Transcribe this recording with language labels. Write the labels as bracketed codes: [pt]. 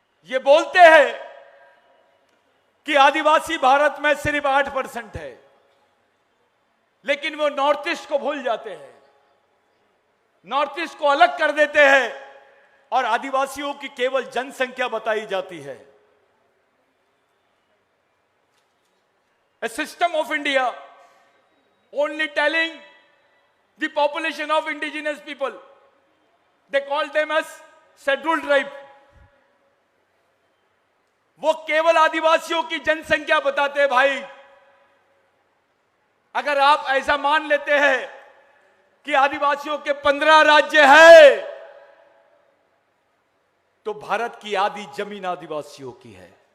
[hi] ये बोलते हैं कि आदिवासी भारत में सिर्फ 8% है, लेकिन वो नॉर्थ ईस्ट को भूल जाते हैं, नॉर्थ ईस्ट को अलग कर देते हैं और आदिवासियों की केवल जनसंख्या बताई जाती है। [en] A system of India only telling the population of indigenous people, they call them as scheduled tribe। [hi] वो केवल आदिवासियों की जनसंख्या बताते हैं। भाई, अगर आप ऐसा मान लेते हैं कि आदिवासियों के 15 राज्य हैं, तो भारत की आधी जमीन आदिवासियों की है।